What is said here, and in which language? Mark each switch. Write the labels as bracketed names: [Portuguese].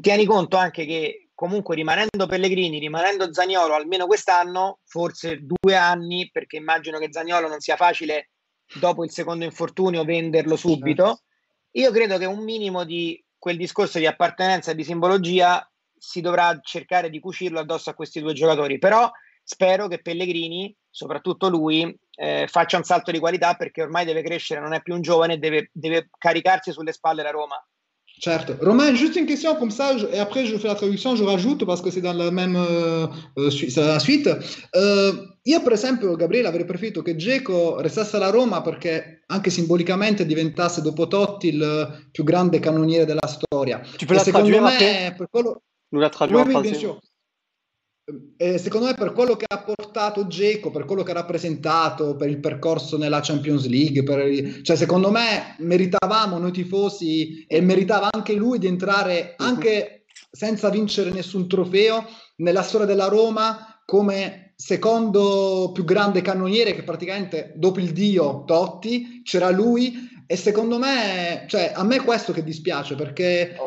[Italian] Tieni conto anche che comunque rimanendo Pellegrini, rimanendo Zaniolo almeno quest'anno, forse 2 anni, perché immagino che Zaniolo non sia facile dopo il secondo infortunio venderlo subito, io credo che un minimo di quel discorso di appartenenza e di simbologia si dovrà cercare di cucirlo addosso a questi due giocatori, però spero che Pellegrini, soprattutto lui, faccia un salto di qualità, perché ormai deve crescere, non è più un giovane, deve caricarsi sulle spalle la Roma. Certo. [French] Romain, juste une question comme ça, et après je fais la traduzione, je rajoute parce que c'est dans la même la suite. [Italian] Io per esempio, Gabriele, avrei preferito che Dzeko restasse alla Roma perché anche simbolicamente diventasse dopo Totti il più grande cannoniere della storia. [French] Tu peux la traduire après? [Italian] Per quello... [French] Nous la traduire en français. Bien sûr. [Italian] Secondo me per quello che ha portato Dzeko, per quello che ha rappresentato, per il percorso nella Champions League, cioè secondo me meritavamo noi tifosi e meritava anche lui di entrare anche senza vincere nessun trofeo nella storia della Roma come secondo più grande cannoniere, che praticamente dopo il dio Totti c'era lui, e secondo me, cioè a me è questo che dispiace, perché